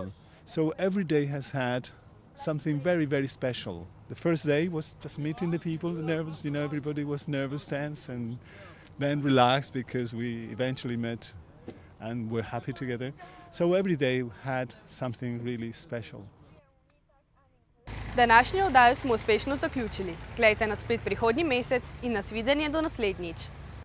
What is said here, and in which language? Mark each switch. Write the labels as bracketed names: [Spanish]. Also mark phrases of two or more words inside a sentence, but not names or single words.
[English] So every day has had something very, very special. The first day was just meeting the people, the nervous, everybody was nervous, tense, and then relaxed because we eventually met and were happy together. So every day had something really special. [Slovenian] Današnjo oddajo smo uspešno zaključili. Glejte nas spet prihodnji mesec in nasvidenje do naslednjič.